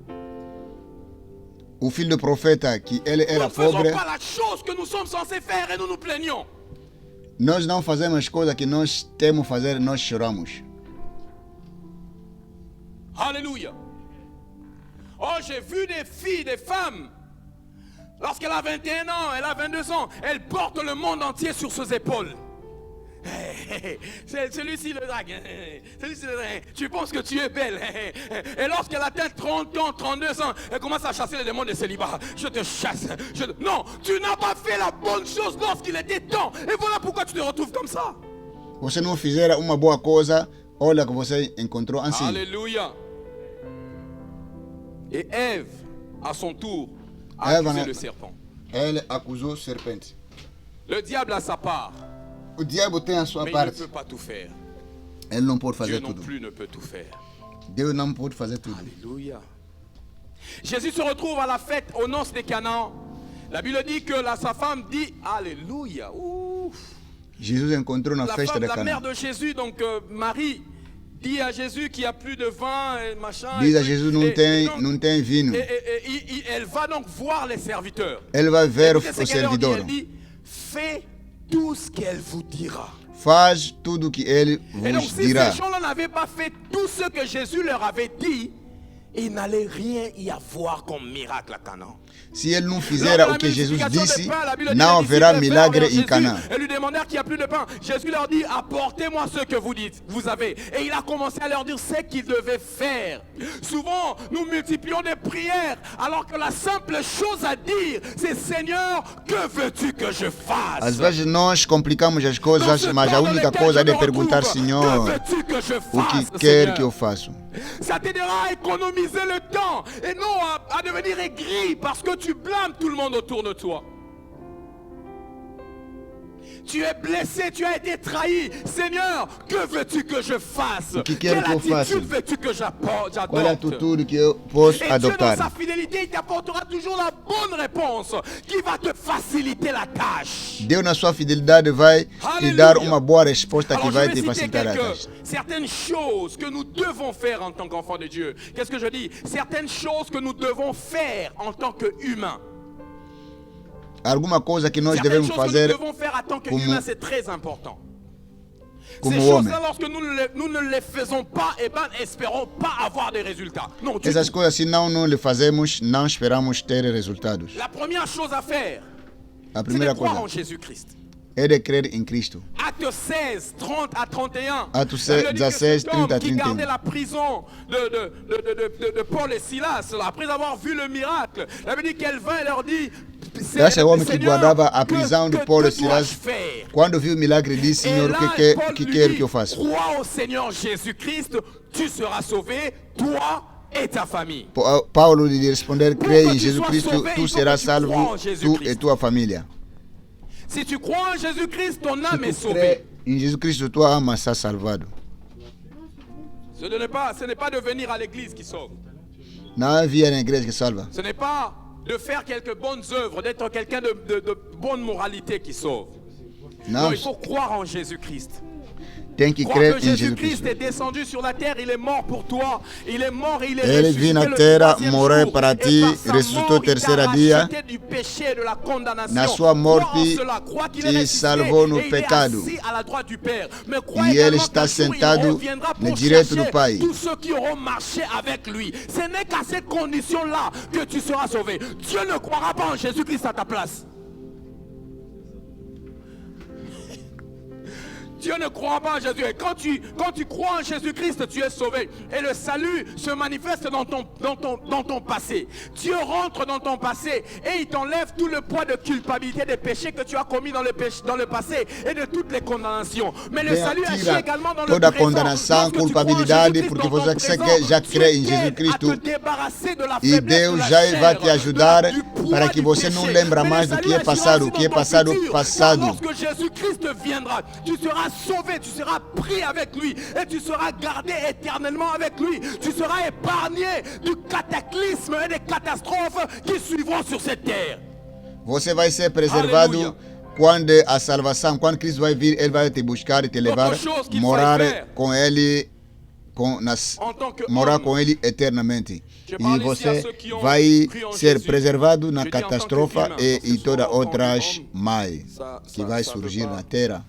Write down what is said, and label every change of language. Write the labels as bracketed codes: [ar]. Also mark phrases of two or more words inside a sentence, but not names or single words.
[pt] O filho do profeta, que ele [fr] Nous [pt] era [fr] ne faisons [pt] pobre, [fr] pas la chose que nous sommes censés faire et nous nous plaignons. [pt] nós não fazemos as coisas que nós temos que fazer, nós choramos. [fr] Alléluia. Oh, j'ai vu des filles, des femmes. Lorsqu'elle a 21 ans, elle a 22 ans, elle porte le monde entier sur ses épaules. C'est celui-ci le drague. Celui-ci le drague. Tu penses que tu es belle. Et lorsqu'elle atteint 30 ans, 32 ans, elle commence à chasser les démons de célibat. Je te chasse. Non, tu n'as pas fait la bonne chose lorsqu'il était temps. Et voilà pourquoi tu te retrouves comme ça. [pt] Você não fizer uma boa coisa, olha que você encontrou assim. [fr] Alléluia. Et Ève, à son tour, a accusé le serpent. [pt] Ele acusou o serpente. [fr] Le diable a sa part, [pt] O diabo tem a sua [fr] mais il ne [pt] parte. [fr] peut pas tout faire. [pt] Ele não pode [fr] Dieu [pt] fazer [fr] non [pt] tudo. [fr] plus ne peut tout faire. [pt] Deus não pode fazer tudo. [fr] Alléluia. Jésus se retrouve à la fête aux noces de Canaan. La Bible dit que sa femme dit Alléluia. Ouf. [pt] Jesus encontrou na festa de [fr] La mère [pt] Cana. [fr] de Jésus, donc Marie, dit à Jésus qu'il n'y a plus de vin et machin. [pt] Diz [fr] et [pt] a [fr] truc. [pt] Jesus, [fr] Et donc, [pt] não tem vinho. [fr] elle va donc voir les serviteurs. [pt] Ele vai ver [fr] Écoutez ce [pt] o [fr] qu'elle leur dit. [pt] servidor. [fr] Elle dit, fais tout ce qu'elle vous dira. [pt] Faz tudo que ele [fr] Et donc, [pt] vos [fr] si [pt] dirá. [fr] ces gens-là n'avaient pas fait tout ce que Jésus leur avait dit, il n'allait rien y avoir comme miracle à Canaan. [pt] Se ele não [fr] Lors [pt] fizer [fr] de [pt] o [fr] la [pt] que Jesus [fr] multiplication [pt] disse, [fr] des pains, la Bible dit, [pt] não [fr] les [pt] haverá [fr] disciples [pt] milagre [fr] vinrent vers [pt] em Canaã. [fr] Jésus et lui demandèrent qu'il n'y a plus de pain. Jésus leur dit, apportez-moi ce que vous avez. Et il a commencé à leur dire ce qu'ils devaient faire. Souvent, nous multiplions des prières, alors que la simple chose à dire, c'est Seigneur, que veux-tu que je fasse? [pt] Às vezes nós complicamos as [fr] Dans [pt] coisas, [fr] ce [pt] mas a [fr] temps dans [pt] única [fr] lequel [pt] coisa é [fr] je [pt] de [fr] me [pt] perguntar, [fr] retrouve, [pt] Senhor, [fr] que veux-tu que je [pt] o [fr] fasse, [pt] que quer [fr] Seigneur? [pt] que eu faça. [fr] Ça t'aidera à économiser le temps et non à devenir aigri parce que tu blâmes tout le monde autour de toi. Tu es blessé, tu as été trahi. Seigneur, que veux-tu que je fasse? Quelle attitude veux-tu que j'adopte? Et Dieu, dans sa fidélité, il t'apportera toujours la bonne réponse qui va te faciliter la tâche. [pt] Deus, na sua fidelidade, vai te dar uma boa resposta que vai te facilitar a tâche. [fr] Certaines choses que nous devons faire en tant qu'enfants de Dieu. Qu'est-ce que je dis? Certaines choses que nous devons faire en tant qu'humains. [pt] Alguma coisa que nós devemos fazer [fr] como c'est très important. [pt] Como [fr] Ces [pt] homem. [fr] choses-là, lorsque nous ne les faisons pas, eh ben, espérons pas avoir des résultats. Non, [pt] essas coisas, se não le fazemos, não esperamos ter resultados. [fr] La première chose à faire, [pt] a [fr] c'est de croire [pt] coisa [fr] en Jésus-Christ. [pt] É de crer em Cristo. [fr] Acte 16, 30 à 31. Acte 16, 30 à 31. Qui gardait la prison de Paul et Silas, après avoir vu le miracle, il avait dit qu'elle vint et leur dit: [pt] esse homem que guardava a prisão de Paulo e Silas, quando viu o milagre, disse: Senhor, o que quer que eu faça? [fr] Crois au Seigneur Jésus-Christ, tu seras sauvé, toi et ta famille. [pt] Paulo lhe respondeu: crê em Jesus Cristo, tu serás salvo, tu e tua família. [fr] Si tu crois en Jésus-Christ, ton âme est sauvée. [pt] Em Jesus Cristo, tua alma está salvado. [fr] Ce n'est pas de venir à l'église qui sauve. [pt] Não é vir na igreja que salva. [fr] Ce n'est pas de faire quelques bonnes œuvres, d'être quelqu'un de bonne moralité qui sauve. Non, il faut croire en Jésus-Christ. [pt] Tem que crer em [fr] Jésus-Christ est descendu sur la terre, il est mort pour toi, il est mort et il est ressuscité. [pt] Ele veio na terra, morreu para ti, ressuscitou o terceiro dia. Na sua morte, te salvou no pecado. E ele está sentado no direito do Pai. [fr] Tous ceux qui auront marché avec lui, ce n'est qu'à ces conditions-là que tu seras sauvé. Dieu ne croira pas en Jésus-Christ à ta place. Dieu ne croit pas en Jésus. Et quand tu crois en Jésus-Christ, tu es sauvé. Et le salut se manifeste dans ton passé. Dieu rentre dans ton passé et il t'enlève tout le poids de culpabilité des péchés que tu as commis dans le passé et de toutes les condamnations. Mais le salut agit également dans le [pt] toda [fr] présent. [pt] condenação, culpabilidade, porque você já crê em Jesus Cristo. E Deus já vai te ajudar para que você não lembre mais do que é passado, passado. [fr] Lorsque Jésus-Christ viendra, tu seras sauvé, tu seras pris avec lui et tu seras gardé éternellement avec lui. Tu seras épargné du cataclysme et des catastrophes qui suivront sur cette terre. [pt] Você vai ser preservado quando a salvação, quando Cristo vai vir, ele vai te buscar e te levar, morar com ele, morar com ele eternamente. E você vai ser preservado na catástrofe e todas outras mais que vai surgir na terra.